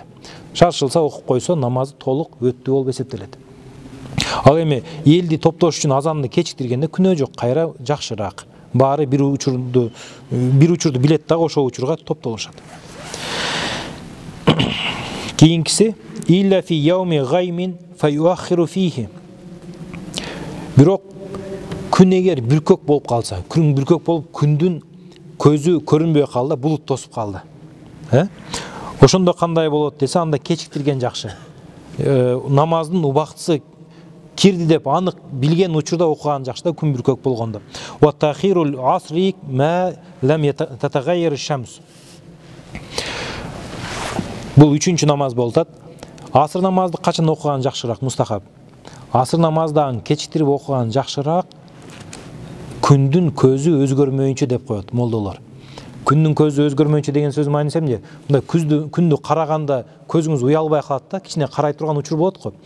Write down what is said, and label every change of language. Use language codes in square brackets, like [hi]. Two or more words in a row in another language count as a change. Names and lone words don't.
[ky] Шаршылса окуп койсо намазы толук өттү болуп эсептелет. Ал эми элди топтош үчүн азанды кечиктиргенде күнөө жок, кайра жакшыраак. Баары бир учурду билет дагы ошол учурга топтолушат. [ar] Кийинкиси إلا في يوم غيم فيؤخر فيه. [ky] Бирок күн эгер бүркөк болуп калса, күн бүркөк болуп күндүн көзү көрүнбөй калды, булут тосуп калды. Ошондо кандай болот десе, анда кечиктирген жакшы. Намаздын убактысы кирди деп анык билген учурда окуган жакшы да, күн бүркөк болгондо. [ar] وتأخير العصر ما لم تتغير الشمس. [ky] Бул 3-чү намаз болот. Асыр намазды качан окуган жакшыраак? Мустахаб. Асыр намаздагы кечиктирип окуган жакшыраак, күндүн көзү өзгөрмөйүнчө деп коет молдолор. Күндүн көзү өзгөрмөйүнчө деген сөз мааниси эмне? Мындай күндү караганда көзүңүз уялбай калат да, кичине карай турган учур болот го.